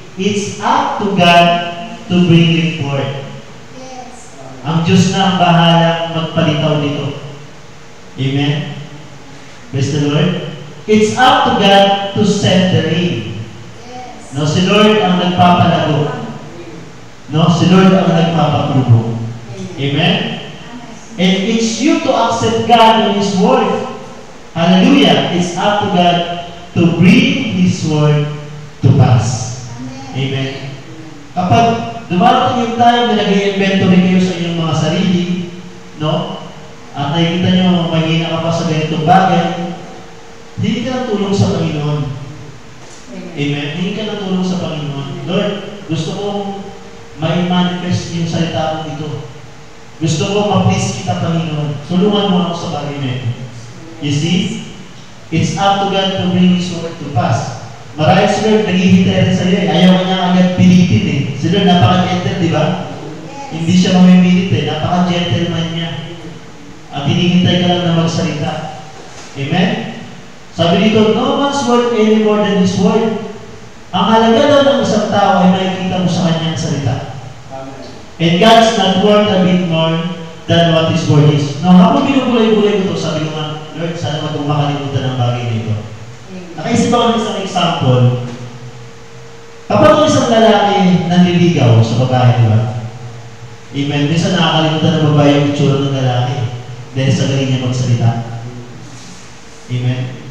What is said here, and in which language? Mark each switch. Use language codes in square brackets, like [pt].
[en] It's up to God to bring it forth. Yes. [tl] Ang Diyos na ang bahalang magpalitaw nito. [en] Amen? Praise the Lord. It's up to God to set the rain. Yes. [tl] No, si Lord ang nagpapalago. No, si Lord ang nagpapapubo. [en] Amen? And it's you to accept God and His Word. Hallelujah. It's up to God to bring His Word to pass. Amen. [tl] Kapag dumarating yung time na nag-i-inventory kayo sa inyong mga sarili, no? At nakikita nyo, mahina ka pa sa ganitong bagay, hindi ka ng tulong sa Panginoon. Amen. Hindi ka ng tulong sa Panginoon. Lord, gusto kong may manifest yung salita mo dito. Gusto ko ma-please kita, Panginoon. Tulungan mo ako sa bagay na ito. [en] You see? It's up to God to bring His Word to pass. [tl] Marahil si Lord naghihintay rin sa'yo eh. Ayaw niya agad pilitin eh. Si Lord napaka-gentle, di ba? Hindi siya mamimilit eh. Napaka-gentleman niya. At hinihintay ka lang na magsalita. Amen? Sabi dito, [en] no one's worth any more than His Word. [tl] Ang halaga daw ng isang tao ay makikita mo sa kanyang salita. [en] And God's not worth a bit more than what His Word is. [tl] No, habang binubulay-bulay ko ito, sabi ko nga, Lord, sana wag kong makalimutan ng bagay nito. Nakaisip ako ng isang example. Kapag ang isang lalaki nanliligaw sa babae, di ba? Amen. Minsan nakakalimutan ng babae yung itsura ng lalaki dahil sa galing niya magsalita. Amen.